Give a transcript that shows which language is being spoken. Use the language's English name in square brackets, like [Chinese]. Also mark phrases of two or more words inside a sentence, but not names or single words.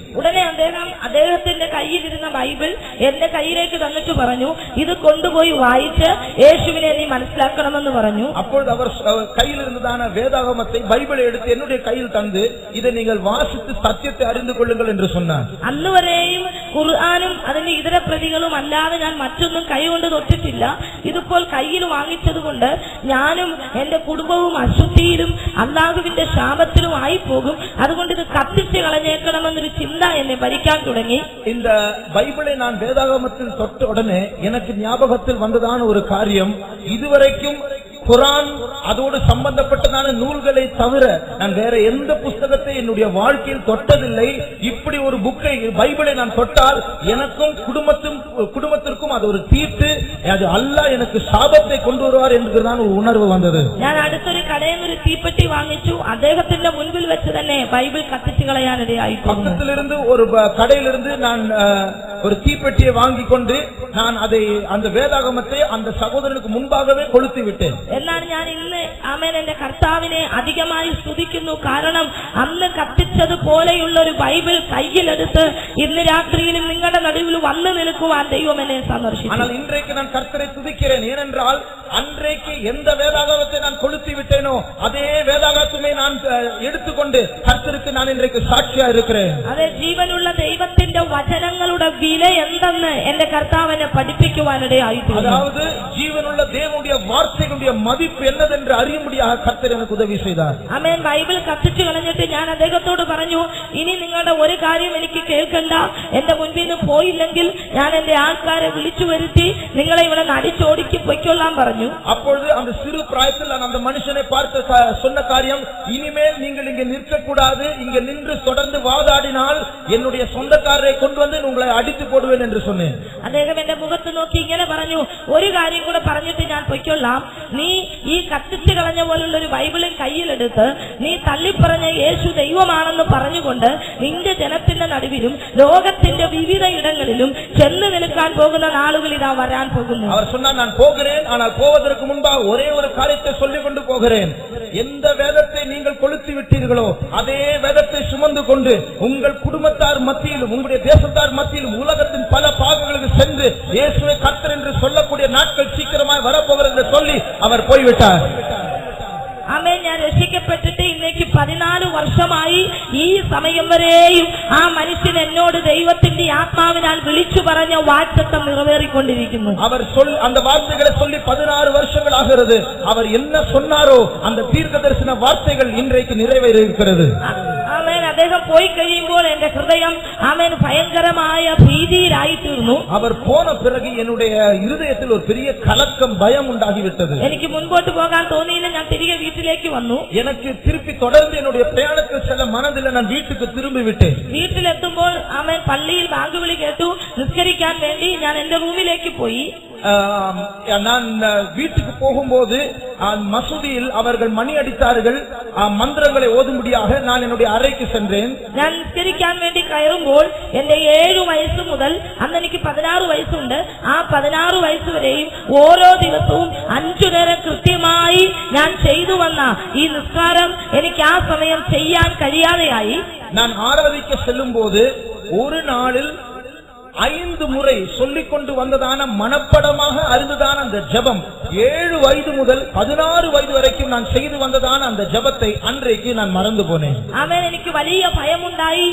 [Malayalam] ഉടനെ അദ്ദേഹത്തിന്റെ കയ്യിലിരുന്ന ബൈബിൾ എന്റെ കയ്യിലേക്ക് തന്നിട്ട് പറഞ്ഞു, ഇത് കൊണ്ടുപോയി വായിച്ച് യേശുവിനെ നീ മനസ്സിലാക്കണമെന്ന് പറഞ്ഞു. [Tamil] அப்பொழுது அவர் கையில் இருந்ததான வேதாகமத்தை பைபிளை எடுத்து என்னுடைய கையில் தந்து இதை நீங்கள் வாசித்து சத்தியத்தை அறிந்து கொள்ளுங்கள் என்று சொன்னார். [Malayalam] അന്നുവരെയും ഖുർആനും അതിന്റെ ഇതര പ്രതികളും അല്ലാതെ ഞാൻ മറ്റൊന്നും കൈകൊണ്ട് തൊട്ടിട്ടില്ല. ഇതിപ്പോൾ കയ്യിൽ വാങ്ങിച്ചതുകൊണ്ട് ഞാനും എന്റെ കുടുംബവും അശുദ്ധിയിലും അല്ലാഹുവിന്റെ ശാപത്തിലും ആയി പോകും. അതുകൊണ്ട് ഇത് കത്തിച്ച് കളഞ്ഞേക്കണമെന്നൊരു ചിന്ത എന്നെ ഭരിക്കാൻ തുടങ്ങി. [Tamil] இந்த பைபிளை நான் வேதாகமத்தில் தொட்ட உடனே எனக்கு ஞாபகத்தில் வந்ததான ஒரு காரியம், இதுவரைக்கும் குர்ஆன் அதோடு சம்பந்தப்பட்டதான நூல்களை தவிர நான் வேற எந்த புஸ்தகத்தை என்னுடைய வாழ்க்கையில் தொட்டதில்லை. இப்படி ஒரு புக்கை பைபிளை நான் தொட்டால் எனக்கும் குடும்பத்திற்கும் அது ஒரு தீட்டு, அது அல்லாஹ் எனக்கு சாபத்தை கொண்டு வருவார் என்கிறதான ஒரு உணர்வு வந்தது. [Malayalam] ഞാൻ അടുത്തൊരു കടയിൽ നിന്ന് ഒരു തീപ്പെട്ടി വാങ്ങിച്ചു. അദ്ദേഹത്തിന്റെ മുൻപിൽ വെച്ച് തന്നെ ബൈബിൾ കത്തിച്ചു കളയാനിടയായി. [Tamil] பக்கத்திலிருந்து ஒரு கடையிலிருந்து நான் ஒரு தீப்பெட்டியை வாங்கி கொண்டு நான் அதை அந்த வேதாகமத்தை அந்த சகோதரனுக்கு முன்பாகவே கொளுத்தி விட்டேன். [Malayalam] എന്നാൽ ഞാൻ ഇന്ന് ആമേൻ എന്റെ കർത്താവിനെ അധികമായി സ്തുതിക്കുന്നു. കാരണം അന്ന് കത്തിച്ചതുപോലെയുള്ള ഒരു ബൈബിൾ കയ്യിലെടുത്ത് ഇന്ന് രാത്രിയിലും നിങ്ങളുടെ നടുവിൽ വന്നു നിൽക്കുവാൻ ദൈവം എന്നെ സന്ദർശിച്ചു. [Tamil] ஆனால் இன்றைக்கு நான் கர்த்தரை துதிக்கிறேன். ஏனென்றால் அன்றைக்கு எந்த வேதாகமத்தை நான் கொளுத்தி விட்டேனோ அதே வேதாகமத்தை நான் எடுத்துக்கொண்டு கர்த்தருக்கு நான் இன்றைக்கு சாட்சியா இருக்கிறேன். [Malayalam] அதே ജീവനുള്ള ദൈവത്തിന്റെ വചനങ്ങളുടെ വില എന്തെന്ന് എന്റെ കർത്താവിനെ പഠിപ്പിക്കുവാനിടയായി. [Tamil] அதாவது ஜீவனுள்ள தேவனுடைய வார்த்தைகளுடைய மதிப்பு என்னதென்று அறியும்படியாக கர்த்தர் எனக்கு உதவி செய்தார். [Malayalam] ആമേൻ. ബൈബിൾ കത്തിച്ചു കളഞ്ഞിട്ട് ഞാൻ അദ്ദേഹത്തോട് പറഞ്ഞു, ഇനി നിങ്ങളുടെ ഒരു കാര്യം എനിക്ക് കേൾക്കണ്ട, എന്റെ മുൻപിൽ നിന്ന് പോയില്ലെങ്കിൽ ഞാൻ എന്റെ ആൾക്കാരെ വിളിച്ചു വരുത്തി നിങ്ങളെ ഇവിടെ അടിച്ചോടിക്ക് പൊയ്ക്കൊള്ളാൻ പറഞ്ഞു. [Tamil] அப்பொழுது அந்த சிறு பிராயத்தில் நான் அந்த மனுஷனை பார்த்து சொன்ன காரியம், இனிமேல் நீங்கள் இங்கே நிற்கக்கூடாது, இங்கே நின்று தொடர்ந்து வாதாடினால் என்னுடைய சொந்தக்காரரை கொண்டு வந்து உங்களை அடித்து போடுவேன் என்று சொன்னேன். [Malayalam] അദ്ദേഹം എന്റെ മുഖത്ത് നോക്കി ഇങ്ങനെ പറഞ്ഞു, ഒരു കാര്യം കൂടെ പറഞ്ഞിട്ട് ഞാൻ പൊയ്ക്കൊള്ളാം, നീ ഈ കത്തിച്ചു കളഞ്ഞ പോലുള്ള ഒരു ബൈബിളും കയ്യിലെടുത്ത് നീ തള്ളിപ്പറഞ്ഞ യേശു ദൈവമാണെന്ന് പറഞ്ഞുകൊണ്ട് നിന്റെ ജനത്തിന്റെ നടുവിലും ലോകത്തിന്റെ വിവിധ ഇടങ്ങളിലും ചെന്ന് നിൽക്കാൻ പോകുന്ന നാളുകൾ ഇതാ വരാൻ പോകുന്നു. [Tamil] அவர் சொன்னார், நான் போகிறேன், ஆனால் போவதற்கு முன்பாக ஒரே ஒரு காரியத்தை சொல்லிக் கொண்டு போகிறேன். எந்த வேதத்தை நீங்கள் கொளுத்தி விட்டீர்களோ அதே வேதத்தை சுமந்து கொண்டு உங்கள் குடும்பத்தார் மத்தியிலும் உங்களுடைய தேசத்தார் மத்தியிலும் உலகத்தின் பல பாகங்களுக்கு சென்று இயேசுவை கர்த்தர் என்று சொல்லக்கூடிய நாட்கள் சீக்கிரமாய் வரப்போகிறது என்று சொல்லி அவர் போய்விட்டார். [Malayalam] ആമേൻ. ഞാൻ രക്ഷിക്കപ്പെട്ടിട്ട് ഇന്നേക്ക് 14 വർഷമായി. ഈ സമയം വരെയും ആ മനുഷ്യൻ എന്നോട് ദൈവത്തിന്റെ ആത്മാവിനാൽ വിളിച്ചു പറഞ്ഞ വാഗ്ദത്തം നിറവേറിക്കൊണ്ടിരിക്കുന്നു. [Tamil] அவர் அந்த வார்த்தைகளை சொல்லி 16 வருஷங்கள் ஆகிறது. அவர் என்ன சொன்னாரோ அந்த தீர்க்கதரிசன வார்த்தைகள் இன்றைக்கு நிறைவேறி இருக்கிறது. [Malayalam] ആമേൻ. അദ്ദേഹം പോയി കഴിയുമ്പോൾ എന്റെ ഹൃദയം ആമേൻ ഭയങ്കരമായ ഭീതിയിലായി തീർന്നു. [Tamil] அவர் போன பிறகு என்னுடைய இருதயத்தில் ஒரு பெரிய கலக்கம், பயம் உண்டாகிவிட்டது. [Malayalam] എനിക്ക് മുൻപോട്ട് പോകാൻ തോന്നിയില്ല. ഞാൻ തിരികെ വീട്ടിലേക്ക് വന്നു. [Tamil] எனக்கு திருப்பி தொடர்ந்து என்னுடைய பிரயாணத்தில் செல்ல மனதில் நான் வீட்டுக்கு திரும்பி விட்டேன். [Malayalam] വീട്ടിലെത്തുമ്പോൾ ആമേൻ പള്ളിയിൽ ബാങ്ക് വിളി കേട്ടു. നിസ്കരിക്കാൻ വേണ്ടി ഞാൻ എന്റെ റൂമിലേക്ക് പോയി. [Tamil] நான் வீட்டுக்கு போகும்போது மசூதியில் அவர்கள் மணி அடித்தார்கள். மந்திரங்களை ஓதும்படியாக நான் என்னுடைய அறைக்கு சென்றேன். [Malayalam] ഞാൻ നിസ്കരിക്കാൻ വേണ്ടി കയറുമ്പോൾ എന്റെ 7 വയസ്സ് മുതൽ, അന്ന് എനിക്ക് 16 വയസ്സുണ്ട്, ആ 16 വയസ്സ് വരെയും ഓരോ ദിവസവും 5 നേരം കൃത്യമായി ഞാൻ ചെയ്തു വന്ന ഈ നിസ്കാരം എനിക്ക് ആ സമയം ചെയ്യാൻ കഴിയാതെയായി. [Tamil] நான் ஆராதிக்க செல்லும் போது ஒரு நாளில் 5 முறை சொல்லிக் கொண்டு வந்ததான மனப்படமாக அறிந்ததான அந்த ஜெபம் 7 வயது முதல் 16 வயது வரைக்கும் நான் செய்து வந்ததான அந்த ஜெபத்தை அன்றைக்கு நான் மறந்து போனேன். [Malayalam] ആമേൻ. എനിക്ക് വലിയ ഭയമുണ്ടായി.